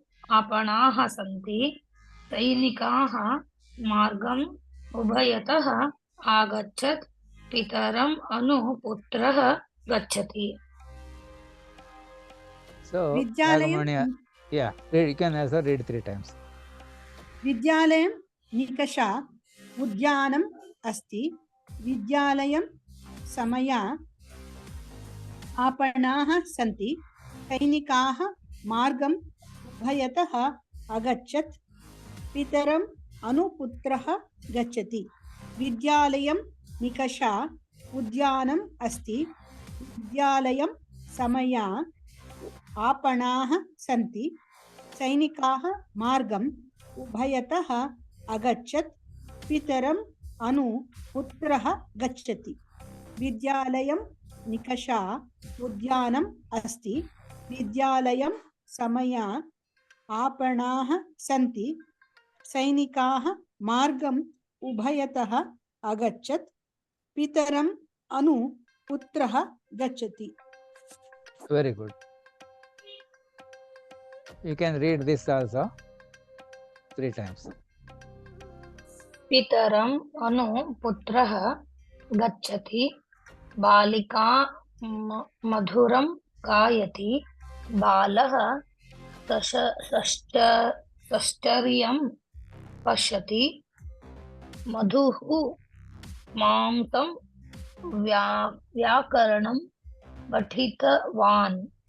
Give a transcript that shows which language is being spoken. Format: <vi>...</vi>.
<sa>आपणाः सन्ति सैनिकाः मार्गम् उभयतः आगच्छत् पितरम् अनु पुत्रः गच्छति.</sa> <en>So</en> <sa>Vidyalayam,</sa> <en>yeah, you can also read 3 times.</en> <sa>Vidyalayam nikasha udyanam asti Vidyalayam samaya आपणाः सन्ति सैनिकाः मार्गम् उभयतः अगच्छत् पितरम् अनुपुत्रः गच्छति विद्यालयं निकषा उद्यानम् अस्ति विद्यालयं समया आपणाः सन्ति सैनिकाः मार्गम् उभयतः अगच्छत् पितरम् अनुपुत्रः गच्छति विद्यालयं निकषा उद्यानम् अस्ति विद्यालयं समया आपणाः सन्ति सैनिकाः मार्गम् उभयतः अगच्छत् पितरम् अनु पुत्रः गच्छति.</sa> <en>Very good. You can read this also 3 times.</en> <sa>पितरम् अनु पुत्रः गच्छति बालिका मधुरं गायति बालः षष्ठर्यं पश्यति मधुः मांसं व्याकरणं पठितवान्</sa>